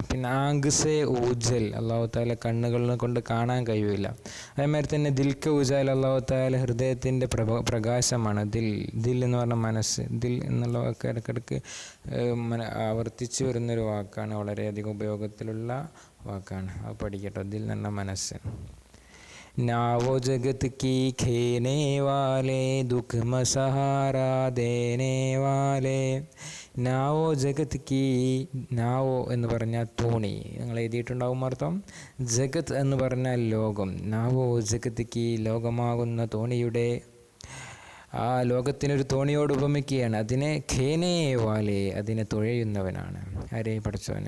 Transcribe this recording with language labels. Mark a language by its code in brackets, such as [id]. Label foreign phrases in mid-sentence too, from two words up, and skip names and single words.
[ml] പിന്നെ [hi] आँख से ओझल, [ar] الله تعالى [ml] കണ്ണുകളിനെ കൊണ്ട് കാണാൻ കഴിയില്ല. അതേമാതിരി തന്നെ [hi] दिल के उजाल, [ar] الله تعالى [ml] ഹൃദയത്തിൻ്റെ പ്രകാശമാണ്. ദിൽ എന്ന് പറഞ്ഞ മനസ്സ്. ദിൽ എന്നുള്ള വാക്ക് ഇടയ്ക്കിടയ്ക്ക് ആവർത്തിച്ച് വരുന്നൊരു വാക്കാണ്. വളരെയധികം ഉപയോഗത്തിലുള്ള വാക്കാണ്. അത് പഠിക്കട്ടോ. ദിൽ എന്ന് പറഞ്ഞ മനസ്സ്. [hi] ना वो जगत की खेने वाले दुख में सहारा देने वाले. ना वो जगत की, ना वो [ml] എന്ന് പറഞ്ഞാൽ തോണി, നിങ്ങൾ എഴുതിയിട്ടുണ്ടാവും അർത്ഥം. ജഗത്ത് എന്ന് പറഞ്ഞാൽ ലോകം. [hi] नाव जगत की, [ml] ലോകമാകുന്ന തോണിയുടെ ആ ലോകത്തിനൊരു തോണിയോട് ഉപമിക്കുകയാണ്. അതിനെ [hi] खेने वाले, [ml] അതിനെ തുഴയുന്നവനാണ് ആരെ? പഠിച്ചവന്.